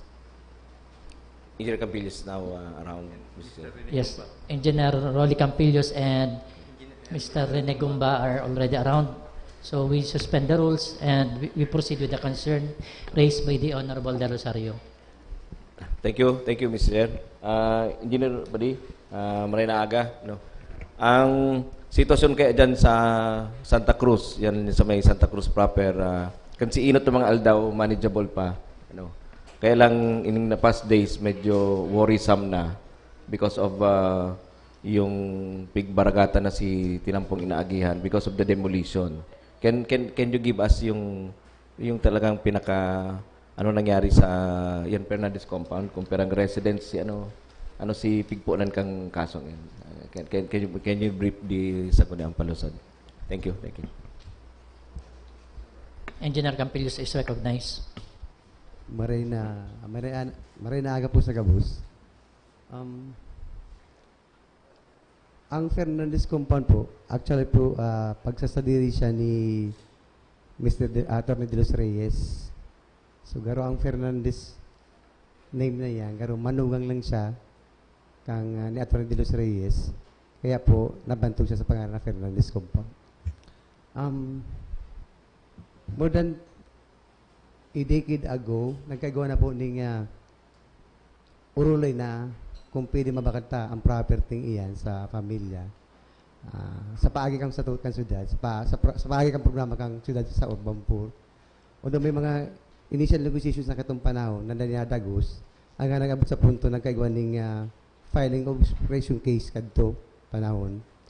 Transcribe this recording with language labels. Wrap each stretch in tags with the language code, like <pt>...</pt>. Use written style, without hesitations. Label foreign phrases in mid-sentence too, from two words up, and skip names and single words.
<en>Engineer Campillos is now around. Mr. Yes, Engineer Rolly Campillos and Mr. Rene Gumba are already around. So we suspend the rules and we proceed with the concern raised by the Honorable Del Rosario. Thank you, Mr. Chair.</en> <bik>Engineer Badi, maray na aga. No? Ang sitwasyon kaya dyan sa Santa Cruz, yan sa may Santa Cruz proper, kasi inot ng mga aldaw, manageable pa. Ano? Kaya lang,</bik> <en>in the past days,</en> <bik>medyo worrisome na</bik> <en>because of</en> <bik>yung pigbaragata na si Tinampong inaagihan because of the demolition.</bik> <en>Can you give us</en> <bik>yung talagang pinaka ano nangyari sa yan Fernandez compound kung perang residence si si pigpunan kang kasong yan?</bik> <en>Can you brief the Sangguniang Palusod? Thank you. Engineer Campillos is recognized.</en> <bik>Maray na aga po sa Gabus. Ang Fernandez compound po, actually po, pagsasadiri siya ni Mr. Atty. De Los Reyes. So, garo ang Fernandez name na yan, garo manugang lang siya kang ni Atty. De Los Reyes. Kaya po, nabantog siya sa pangalan ng Fernandez compound.</bik> <en>More than a decade ago,</en> <bik>nagkagawa na po ng urulay na kung pwede mabakata ang property iyan sa pamilya. Sa paagi kang sa syudad, sa paagi kang programa kang syudad sa Urbanpur. Although may mga</bik> <en>initial negotiations</en> <bik>na katong panahon na nangyadagos, ang nag-abot sa punto ng kaigwan ng</bik> <en>filing of expropriation case</en> <bik>kadto panahon.</bik>